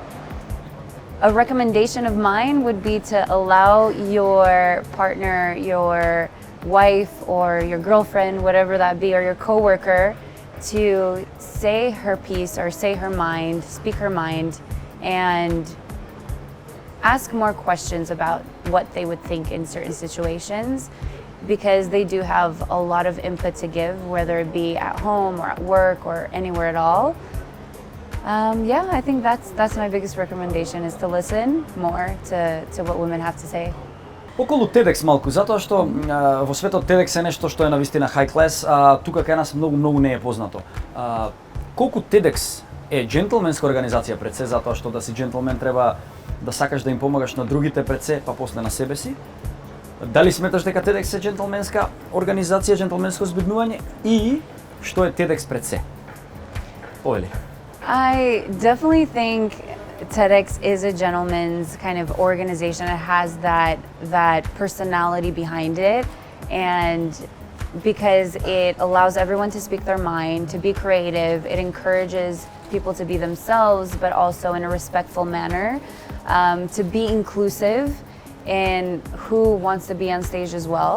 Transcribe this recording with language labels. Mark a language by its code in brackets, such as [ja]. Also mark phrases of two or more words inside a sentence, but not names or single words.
[en] A recommendation of mine would be to allow your partner, your wife or your girlfriend, whatever that be, or your coworker, to say her piece or say her mind, speak her mind, and ask more questions about what they would think in certain situations, because they do have a lot of input to give, whether it be at home or at work or anywhere at all. Yeah, I think that's my biggest recommendation, is to listen more to what women have to say. [mk] Околу TEDx малку, затоа што во светот TEDx е нешто што е навистина [en] high class, [mk] а тука кај нас многу не е познато. Колку TEDx е джентлменска организација пред се, затоа што да си джентлмен треба да сакаш да им помагаш на другите пред се, па после на себе си. Дали сметаш дека TEDx е джентлменска организација, джентлменско збиднување, и што е TEDx пред се? Повели. [en] I definitely think TEDx is a gentleman's kind of organization. It has that personality behind it, and because it allows everyone to speak their mind, to be creative, it encourages people to be themselves, but also in a respectful manner, to be inclusive in who wants to be on stage as well.